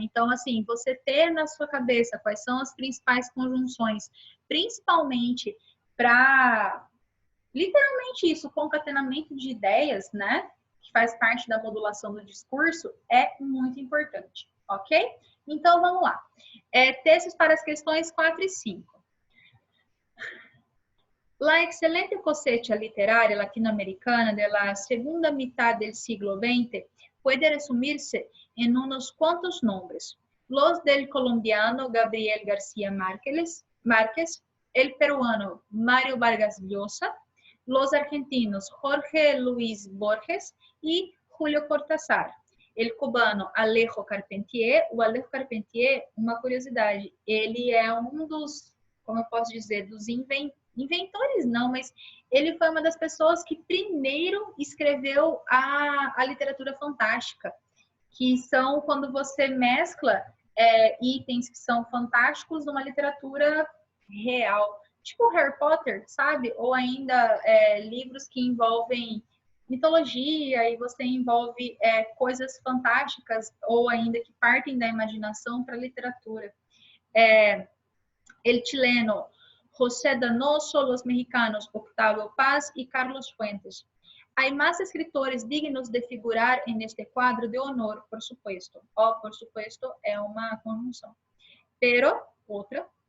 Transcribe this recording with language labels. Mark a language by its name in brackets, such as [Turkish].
[Portuguese] Então, assim, você ter na sua cabeça quais são as principais conjunções, principalmente para literalmente isso, concatenamento de ideias, né? Que faz parte da modulação do discurso, é muito importante, ok? Então, vamos lá. Textos para as questões 4 e 5. [Spanish] La excelente cosecha literaria latinoamericana de la segunda mitad del siglo XX puede resumirse en unos cuantos nombres. Los del colombiano Gabriel García Márquez, el peruano Mario Vargas Llosa, los argentinos Jorge Luis Borges y Julio Cortázar. El cubano Alejo Carpentier. [Portuguese] O Alejo Carpentier, uma curiosidade, ele é um dos, como eu posso dizer, dos inventores não, mas ele foi uma das pessoas que primeiro escreveu a literatura fantástica, que são quando você mescla itens que são fantásticos numa literatura real. Tipo Harry Potter, sabe? Ou ainda livros que envolvem mitologia e você envolve coisas fantásticas ou ainda que partem da imaginação para a literatura. [Spanish] El chileno José Donoso, los mexicanos Octavio Paz y Carlos Fuentes. Hay más escritores dignos de figurar en este cuadro de honor, por supuesto. Por supuesto, es una conjunción. Pero, otra.